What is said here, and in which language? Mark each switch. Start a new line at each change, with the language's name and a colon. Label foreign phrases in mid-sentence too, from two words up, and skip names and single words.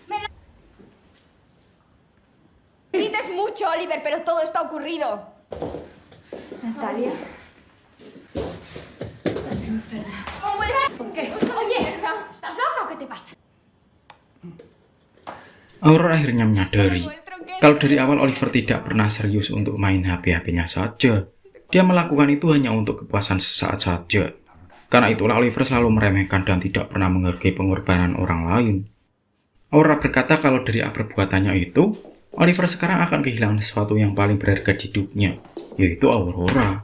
Spanish: Dices mucho, Oliver, pero todo está ocurrido. Natalia. Estás enferma. ¿Qué? Oye, ¿estás loca o qué te pasa?
Indonesian: Aurora akhirnya menyadari kalau dari awal Oliver tidak pernah serius untuk main HP-HP-nya saja. Dia melakukan itu hanya untuk kepuasan sesaat saja. Karena itulah Oliver selalu meremehkan dan tidak pernah menghargai pengorbanan orang lain. Aurora berkata kalau dari perbuatannya itu, Oliver sekarang akan kehilangan sesuatu yang paling berharga di hidupnya, yaitu Aurora.